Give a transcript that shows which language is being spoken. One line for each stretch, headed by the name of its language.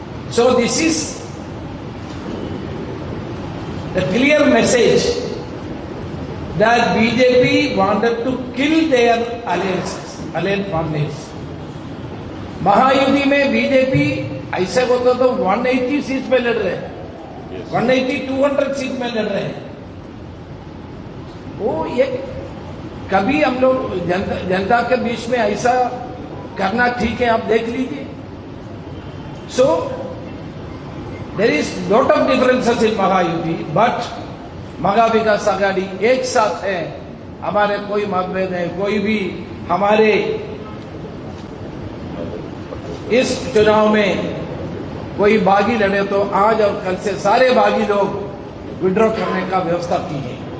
English: So this is the clear message that BJP wanted to kill their alliances, alliance partners.
Hindi: Mahayuti में BJP ऐसे होता तो 180 seat पे लड़ रहे हैं, 180 200 सीट में लड़ रहे हैं। वो ये कभी हम लोग जनता के बीच में ऐसा करना ठीक है, आप देख लीजिए।
English: So there is lot of differences in
Hindi: Mahayuti, but मगा विकास आघाड़ी एक साथ है। हमारे कोई मतभेद नहीं। कोई भी हमारे इस चुनाव में कोई बागी लड़े तो आज और कल से सारे बागी लोग विड्रॉ करने का व्यवस्था की है।